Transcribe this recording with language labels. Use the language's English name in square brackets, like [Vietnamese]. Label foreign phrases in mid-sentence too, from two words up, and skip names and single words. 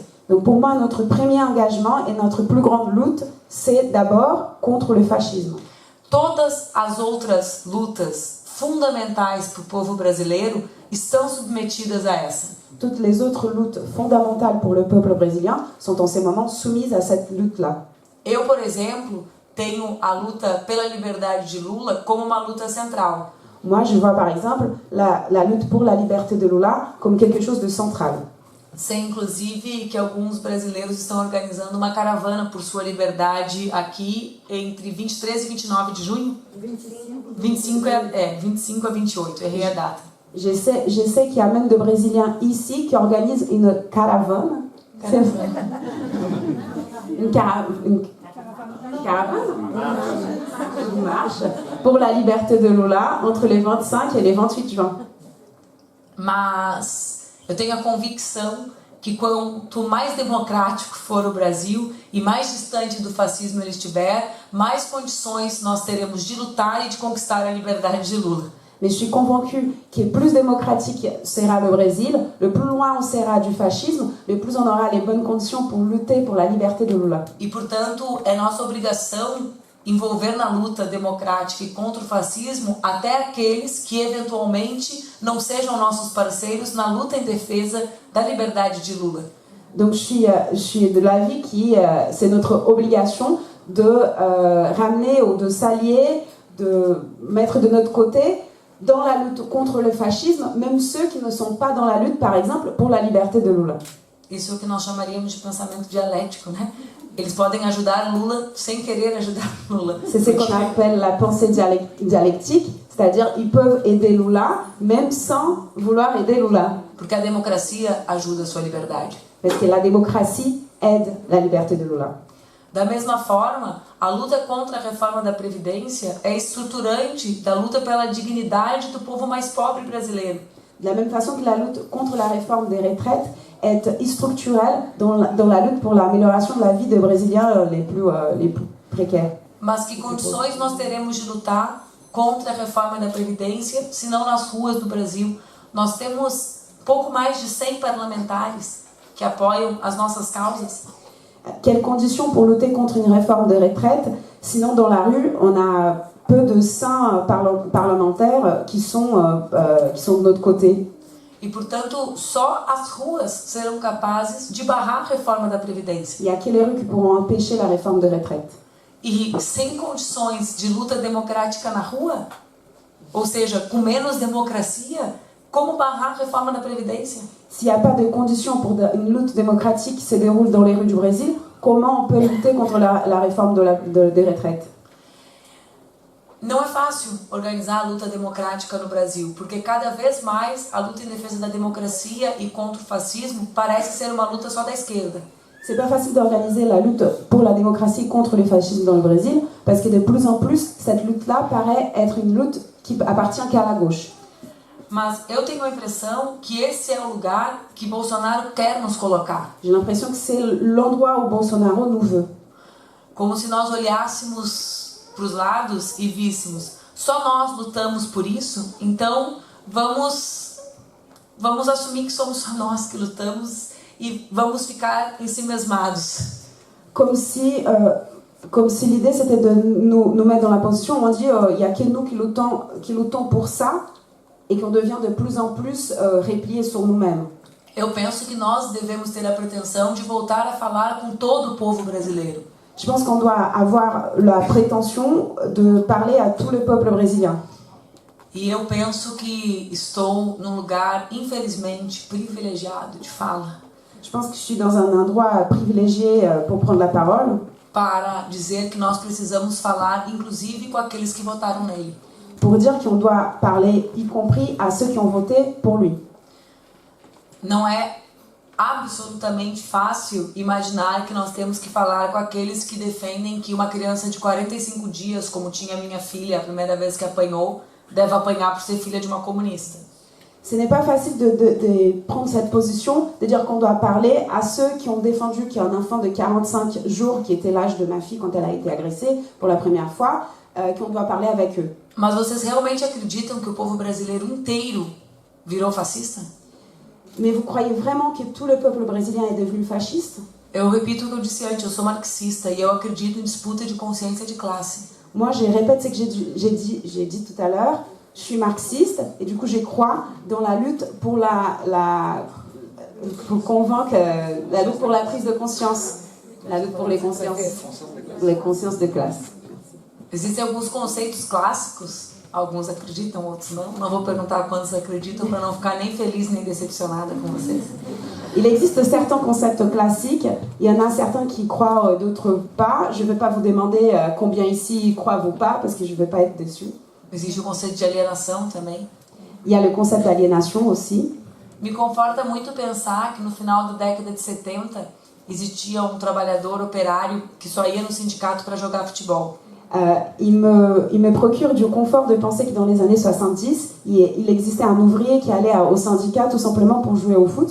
[French] Donc pour moi, notre premier engagement et notre plus grande lutte, c'est d'abord contre le fascisme. [Portuguese] Todas as outras lutas fundamentais para o povo brasileiro estão submetidas a essa. [French] Toutes les autres luttes fondamentales pour le peuple brésilien sont en ces moments soumises à cette lutte-là. [Portuguese] Eu, por exemplo, tenho a luta pela liberdade de Lula como uma luta central. [French] Moi, je vois par exemple la lutte pour la liberté de Lula comme quelque chose de central. [Portuguese] Sei, inclusive, que alguns brasileiros estão organizando uma caravana por sua liberdade aqui entre 23 e 29 de junho. 25 a 28, errei a data. [French] Je sais qu'il y a même de Brésiliens ici qui organisent une caravane. Une caravane. Une marche pour la liberté de Lula entre les 25 et les 28 juin. [Portuguese] Mas eu tenho a convicção que quanto mais democrático for o Brasil e mais distante do fascismo ele estiver, mais condições nós teremos de lutar e de conquistar a liberdade de Lula. [French] Mais je suis convaincue que plus démocratique sera le Brésil, le plus loin on sera du fascisme, le plus on aura les bonnes conditions pour lutter pour la liberté de Lula. [Portuguese] E, portanto, é nossa obrigação envolver na luta democrática e contra o fascismo até aqueles que eventualmente não sejam nossos parceiros na luta em defesa da liberdade de Lula. [French] Donc je suis de l'avis que c'est notre obligation de ramener ou de s'allier, de mettre de notre côté dans la lutte contre le fascisme, même ceux qui ne sont pas dans la lutte, par exemple, pour la liberté de Lula. [Portuguese] Isso é o que nós chamaríamos de pensamento dialético, né? Eles podem ajudar Lula sem querer ajudar Lula. [French] C'est ce qu'on appelle la pensée dialectique, c'est-à-dire ils peuvent aider Lula même sans vouloir aider Lula. [Portuguese] Porque a democracia ajuda a sua liberdade. [French] Parce que la démocratie aide la liberté de Lula. [Portuguese] Da mesma forma, a luta contra a reforma da Previdência é estruturante da luta pela dignidade do povo mais pobre brasileiro. [French] De la même façon que la lutte contre la réforme des retraites est structurelle dans la lutte pour l'amélioration de la vie des Brésiliens les plus précaires. [Portuguese] Mas que condições nós teremos de lutar contra a reforma da Previdência, se não nas ruas do Brasil? Nós temos pouco mais de 100 parlamentares que apoiam as nossas causas. [French] Quelles conditions pour lutter contre une réforme des retraites? Sinon, dans la rue, on a peu de saints parlementaires qui sont de notre côté. [Portuguese] E, portanto, só as ruas serão capazes de barrar a reforma da Previdência. [French] Il n'y a que les rues qui pourront empêcher la réforme des retraites. [Portuguese] E sem condições de luta democrática na rua, ou seja, com menos democracia, como barrar a reforma da Previdência? [French] S'il n'y a pas de conditions pour une lutte démocratique qui se déroule dans les rues du Brésil, comment on peut lutter contre la réforme des retraites? [Portuguese] Não é fácil organizar a luta democrática no Brasil, porque cada vez mais a luta em defesa da democracia e contra o fascismo parece ser uma luta só da esquerda. [French] C'est pas facile d'organiser la lutte pour la démocratie contre le fascisme dans le Brésil, parce que de plus en plus, cette lutte-là paraît être une lutte qui appartient qu'à la gauche. [Portuguese] Mas eu tenho a impressão que esse é o lugar que Bolsonaro quer nos colocar. [French] J'ai l'impression que c'est l'endroit où Bolsonaro nous veut. [Portuguese] Como se nós olhássemos para os lados e víssemos, só nós lutamos por isso, então vamos assumir que somos só nós que lutamos e vamos ficar ensimesmados. [French] Comme si l'idée c'était de nous mettre dans la position où on dit il y a que nous qui luttons pour ça, et qu'on devient de plus en plus replié sur nous-mêmes. [Portuguese] Eu penso que nós devemos ter a pretensão de voltar a falar com todo o povo brasileiro. [French] Je pense qu'on doit avoir la prétention de parler à tout le peuple brésilien. [Portuguese] E eu penso que estou num lugar, infelizmente, privilegiado de fala. [French] Je pense que je suis dans un endroit privilégié pour prendre la parole. [Portuguese] Para dizer que nós precisamos falar, inclusive, com aqueles que votaram nele. [French] Pour dire qu'on doit parler, y compris à ceux qui ont voté pour lui. [Portuguese] Não é absolutamente fácil imaginar que nós temos que falar com aqueles que defendem que uma criança de 45 dias, como tinha minha filha a primeira vez que apanhou, deve apanhar por ser filha de uma comunista. [French] Ce n'est pas facile de prendre cette position, de dire qu'on doit parler à ceux qui ont défendu qu'il y a un enfant de 45 jours, qui était l'âge de ma fille quand elle a été agressée pour la première fois, qu'on doit parler avec eux. [Portuguese] Mas vocês realmente acreditam que o povo brasileiro inteiro virou fascista? [French] Mais vous croyez vraiment que tout le peuple brésilien est devenu fasciste? [Portuguese] Eu repito o que eu disse antes, eu sou marxista e eu acredito em disputa de consciência de classe. [French] Moi, je répète ce que j'ai dit tout à l'heure. Je suis marxiste et du coup, je crois dans la lutte pour pour convaincre, la lutte pour la prise de conscience, la lutte pour les consciences de classe. [Portuguese] Existem alguns conceitos clássicos Alguns acreditam, outros não. Não vou perguntar quantos acreditam para não ficar nem feliz nem decepcionada com vocês. [French] Il existe certains concepts classiques, il y en a certains qui croient, d'autres pas. Je ne vais pas vous demander combien ici croient ou pas, parce que je ne vais pas être déçue. [Portuguese] Existe o conceito de alienação também. [French] Il y a le concept d'aliénation aussi. [Portuguese] Me conforta muito pensar que no final da década de 70 existia um trabalhador operário que só ia no sindicato para jogar futebol. [French] Il me procure du confort de penser que dans les années 70, il existait un ouvrier qui allait au syndicat tout simplement pour jouer au foot.